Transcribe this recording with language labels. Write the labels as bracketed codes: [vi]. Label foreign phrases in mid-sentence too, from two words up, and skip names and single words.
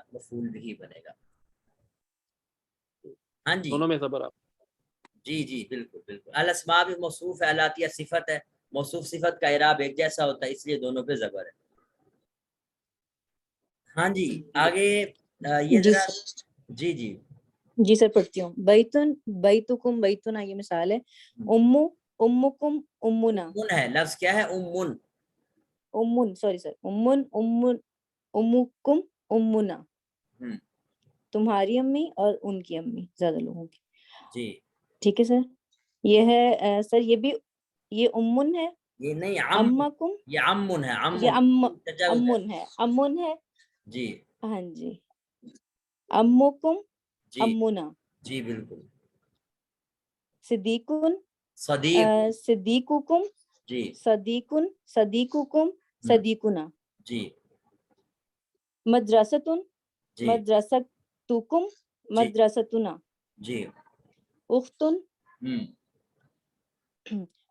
[ur] مفعول بھی بنے گا. ہاں جی دونوں میں زبر آپ. جی جی بالکل بالکل. الاسماء بھی موصوف ہے, الآتیہ صفت ہے. موصوف صفت کا اعراب ایک جیسا ہوتا ہے, اس لیے دونوں پہ زبر ہے. ہاں جی آگے یہ جی ذرا. سر, جی جی جی سر پڑھتی ہوں. [ar] بیتن بیتکم بیتنا, [ur] یہ مثال ہے. [ar] امو امکم امنا. [ur] امن ہے لفظ, کیا ہے؟ امن. امن, [en] sorry sir, [ar] امن امکم امنا, [ur] تمہاری امی اور ان کی امی, زیادہ لوگوں کی. جی ٹھیک ہے سر. یہ ہے سر, یہ بھی یہ امن ہے. یہ نہیں [ar] امکم, [ur] یہ امن ہے. یہ امن ہے, امن ہے. جی ہاں جی. امکم جی [ar] امنا. [ur] جی بالکل. [ar] صدیقن صدیق. صدیقکم [ur] جی [ar] صدیقن صدیقکم صدیقنا. [ur] جی [ar] مدرستن [ur] جی [ar] مدرستکم [ur] جی [ar] مدرستنا. [ur] جی [ar] اختن ہم